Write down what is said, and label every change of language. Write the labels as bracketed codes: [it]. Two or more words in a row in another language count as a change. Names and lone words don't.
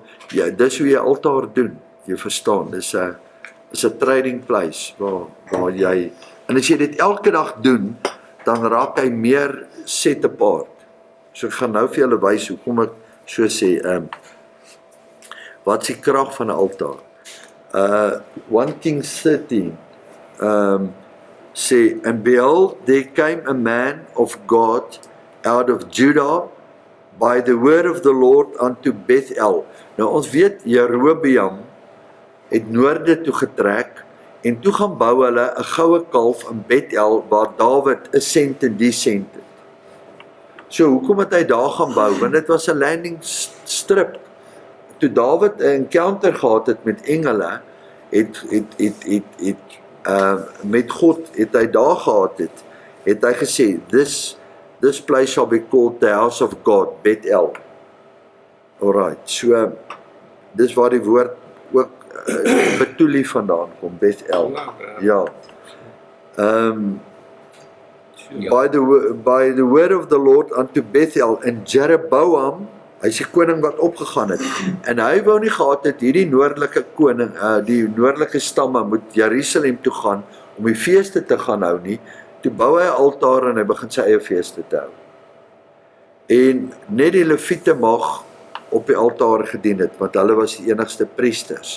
[af] Ja, dis hoe jy altaar doen. Jy verstaan, dis 'n [en] trading place [af] waar jy, en as jy dit elke dag doen, dan raak hy meer [en] set apart. [af] So ek gaan nou vir julle wys hoekom ek so sê, wat is die krag van 'n altaar? 1 Kings 13 sê, [en] and behold, there came a man of God out of Judah by the word of the Lord unto Bethel. [af] Nou ons weet Jerobeam het noorde toe getrek en toe gaan bou hulle 'n goue kalf in Bethel waar Dawid 'n sent en descent het. So hoekom het hy daar gaan bou? Want dit was 'n [en] landing strip. [af] Toe Dawid 'n encounter gehad het met engele, met God het hy daar gehad het hy gesê, [en] this place shall be called the house of God, Bethel. [af] Alright, so dis waar die woord ook Betuli vandaan kom, Bethel. [en] Ja. By the word of the Lord unto Bethel, and Jeroboam, [af] hy is die koning wat opgegaan het, en hy wou nie gehad het hierdie noordelike koning, die noordelike stamme moet Jerusalem toe gaan om die feeste te gaan hou nie. Toe bou hy 'n altaar en hy begin sy eie feeste te hou. En net die Lewiete mag op die altaar gedien het, want hulle was die enigste priesters.